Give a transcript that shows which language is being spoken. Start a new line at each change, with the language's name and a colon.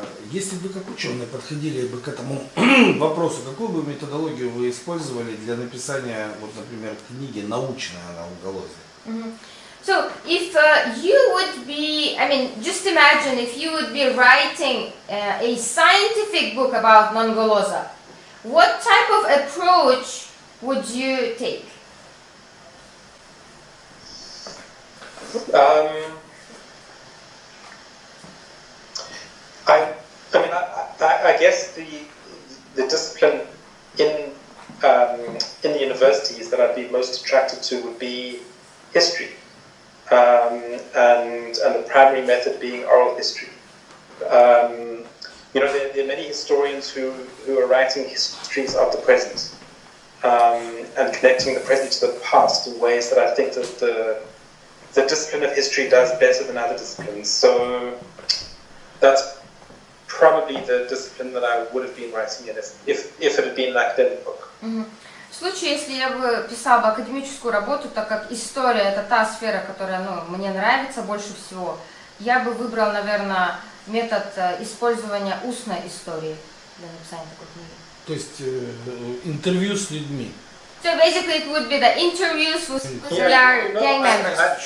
Russian: Если бы как ученые подходили бы к этому вопросу, какую бы методологию вы использовали для написания, вот, например, книги научной о Нонголозе?
English: So, if you would be, I mean, just imagine if you would be writing a scientific book about Nongoloza, what type of approach would you take? I guess the discipline in the universities that I'd be most attracted to would be history, and the primary method being oral history. There are many historians who are writing histories of the present and connecting the present to the past in ways that I think that the discipline of history does better than other disciplines. So that's probably the discipline that I would have been writing in if it had been an academic book.
Russian: В случае, если я бы писала бы академическую работу, так как история это та сфера, которая мне нравится больше всего, я бы выбрал, наверное, метод использования устной истории для написания такой книги. То есть интервью с людьми.
English: So basically it would be the interviews with our gang members.